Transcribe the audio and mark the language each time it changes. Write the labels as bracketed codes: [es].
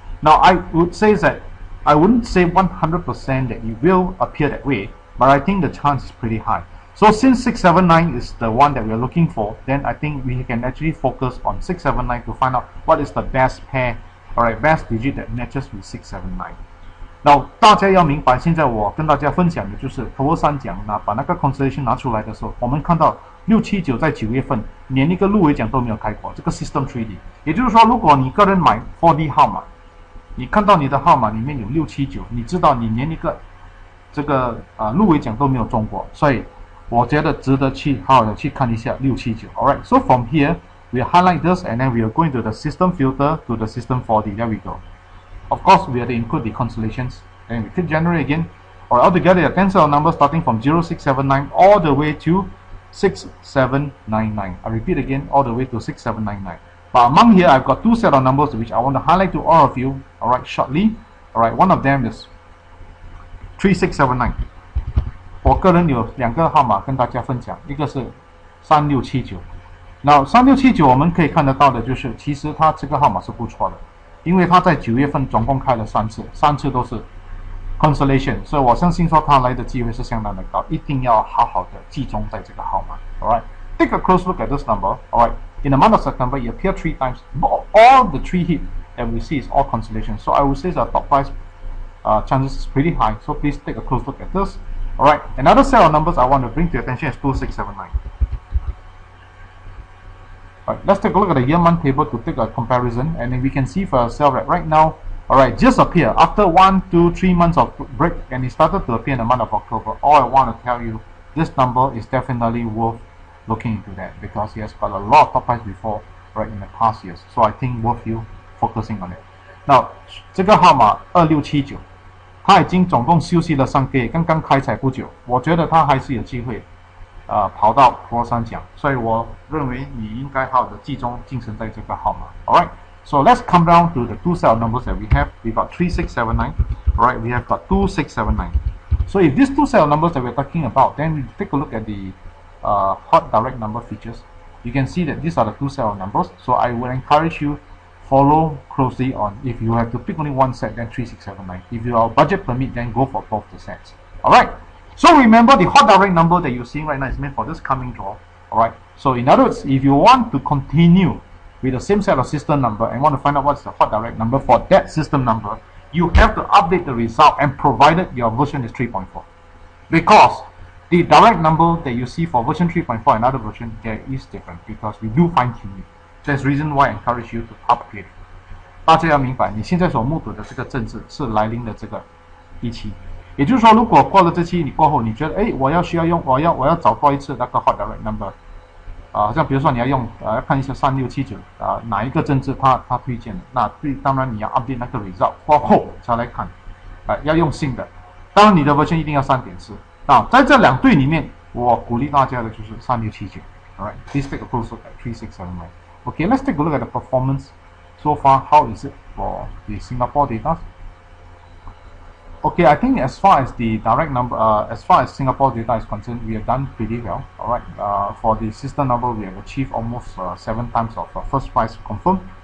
[en] Now I would say that I wouldn't say 100% that it will appear that way, but I think the chance is pretty high. So since 679 is the one that we're looking for, then I think we can actually focus on 679 to find out what is the best pair, alright, best digit that matches with 679. [zh] Now 大家要明白，现在我跟大家分享的就是头二三奖，那把那个 constellation 拿出来的时候，我们看到679在9月份连一个入围奖都没有开过，这个 System 3D， 也就是说，如果你个人买 4D 号码，你看到你的号码里面有679，你知道你连一个这个入围奖都没有中过，所以我觉得值得去好好的去看一下679。 [en] Alright, so from here we highlight this and then we are going to the system filter to the system 4D. There we go. Of course, we have to include the constellations. Then we click generate again. Or altogether, a 10 set of numbers starting from 0679 all the way to 6799. I repeat again, all the way to 6799. But among here, I've got two set of numbers which I want to highlight to all of you. Alright, shortly. Alright, one of them is 3679. [zh] 我个人有两个号码跟大家分享，一个是3679。那3679我们可以看得到的就是，其实它这个号码是不错的，因为它在9月份总共开了3次，3次都是 constellation， 所以我相信说它来的机会是相当的高，一定要好好的集中在这个号码。 [en] Alright, take a close look at this number. Alright, in the month of September, it appeared 3 times. All the 3 hit that we see is all constellation. So I would say the top price chances is pretty high. So please take a close look at this. Alright, another set of numbers I want to bring to your attention is 2679. Alright, let's take a look at the year-month table to take a comparison, and then we can see for ourselves that right now, alright, just appear after 1, 2, 3 months of break, and it started to appear in the month of October. All I want to tell you, this number is definitely worth looking into that because it has got a lot of top price before, right, in the past years. So I think worth you focusing on it. [zh] Now, 这个号码2679。它已经总共休息了3个月，刚刚开采不久，我觉得它还是有机会，跑到头三奖，所以我认为你应该好好的集中精神在这个号码。 [en] Alright, so let's come down to the two set of numbers that we have. We got 3679. Alright, we have got 2679. So if these two set of numbers that we're talking about, then we take a look at the hot direct number features. You can see that these are the two set of numbers. So I would encourage you follow closely on. If you have to pick only one set, then 3679. If your budget permit, then go for both the sets. Alright, so remember the hot direct number that you're seeing right now is meant for this coming draw. Alright, so in other words, if you want to continue with the same set of system number and want to find out what's the hot direct number for that system number, you have to update the result and provided your version is 3.4. Because the direct number that you see for version 3.4 and other version, there is different because we do fine tune it. That's the reason why I encourage you to upgrade. [zh] 大家要明白，你现在所目睹的这个政治是来临的这个一期，也就是说，如果过了这期，你过后你觉得，哎，我要找多一次那个 [en] hot direct number， [zh] 像比如说你要用要看一下3679哪一个政治他推荐的，那当然你要 update 那个 result 过后才来看，要用新的，当然你的 version 一定要3.4。那在这两对里面，我鼓励大家的就是3679。 [en] Alright, please take a close look at 3679. Okay, let's take a look at the performance so far. How is it for the Singapore data? Okay, I think as far as the direct number, as far as Singapore data is concerned, we have done pretty well. Alright, for the system number, we have achieved almost 7 times of first price confirmed.